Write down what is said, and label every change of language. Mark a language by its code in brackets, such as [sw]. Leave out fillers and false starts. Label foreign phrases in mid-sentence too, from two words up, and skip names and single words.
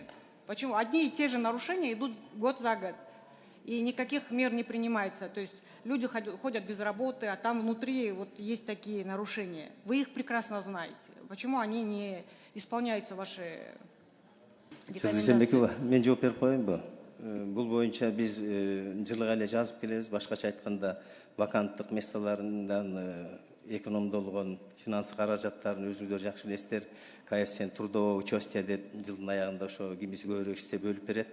[ru] Почему одни и те же нарушения идут год за год, и никаких мер не принимается? То есть люди ходят без работы, а там внутри есть такие нарушения. Вы их прекрасно знаете. Почему они не исполняются, ваши рекомендации? [ky] Мен жооп берип коеюнбу? Бул боюнча биз жылык эле жазып келебиз. Башкача айтканда, ваканттык месталарынан экономдолгон финансы каражаттарын өзүңүздөр жакшы билесиздер. [ru] Коэффициент трудового участия [ky] деп жылдын аягында ошо кимиси көбүрөөк ишсе бөлүп берет.